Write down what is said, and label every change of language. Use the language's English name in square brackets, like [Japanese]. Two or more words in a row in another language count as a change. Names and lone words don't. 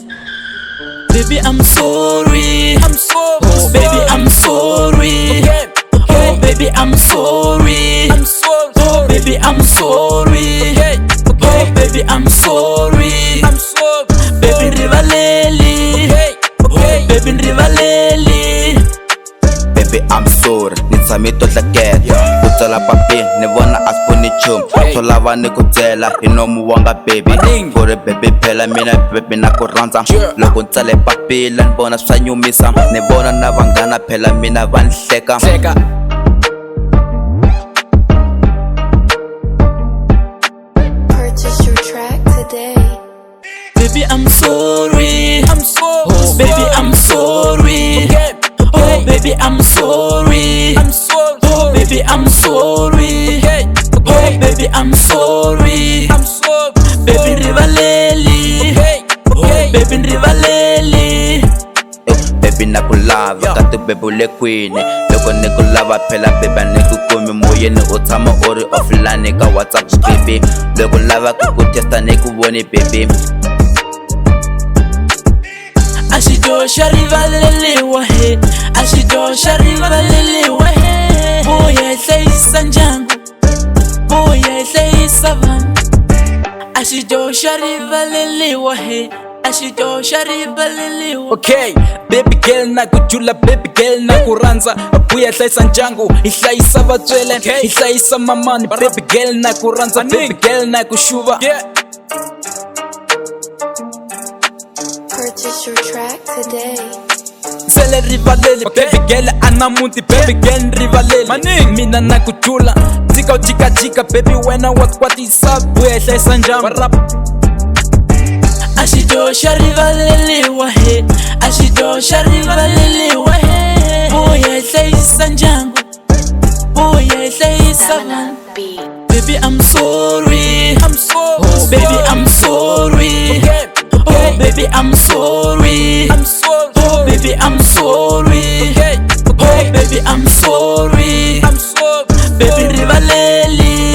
[English] Baby, I'm sorry. Oh, baby, I'm sorry. Okay. Oh, baby, I'm sorry. I'm so Oh, baby, I'm sorry. Okay. Oh, baby, I'm sorry. I'm so Baby, [Tsonga] rivaleli. [English] Okay. Okay. [Tsonga] Baby, rivaleli. [English] Baby, I'm sorry, [Tsonga] ni tshame to tlaketa ku tsala papi ni vona a sponi chum swo lava ni ku byela hi nomu wanga baby ku ri baby phela mina baby na ku rhandza loko ni tsale papila ni vona swa nyumisa ni vona na vanghana phela mina va ni hleka [English] Purchase your track today. Baby, I'm sorry. so Baby, I'm sorry. Okay. Oh, baby, I'm sorry. I'm so Oh, baby, I'm sorry. Okay. Oh, baby, I'm sorry. I'm so Baby, [Tsonga] rivaleli. [English] Okay. Okay. [Tsonga] Baby, rivaleli. baby na ku lava ka ti baby le kwini loko ni ku lava phela baby ni ku kumi moyeni u tshama u ri offline ka WhatsApp baby loko lava ku testa ni ku voni baby Ashidosha rivaleliwa he, ashidosha rivaleliwa he. Buya hlayisa ndyangu, buya hlayisa vanhu. Ashidosha rivaleliwa he, ashidosha rivaleliwa. [English] Okay, baby girl [Tsonga] na ku jula, [English] baby girl [Tsonga] na ku rhandza buya hlayisa ndyangu, hi hlayisa vatswele, hi hlayisa mamani. [English] Baby girl [Tsonga] na ku rhandza, [English] baby girl [Tsonga] na ku xuva. [English] Purchase your track today. [Tsonga] Zele rivaleli, [English] baby girl [Tsonga] anamuti, [English] baby girl [Tsonga] rivaleli. Mina na ku jula, dzika u jika baby wena wa kwatisa buya hlayisa ndyangu. Ashidosha rivaleliwa he, ashidosha rivaleliwa he. Buya hlayisa ndyangu, buya hlayisa vanhu. [English] Stamina beats. Baby, I'm sorry. Baby, I'm sorry. Okay. Oh, baby, I'm sorry. I'm so Oh, baby, I'm sorry. Okay. Oh, baby, I'm sorry. I'm so [Tsonga] Baby, rivaleli.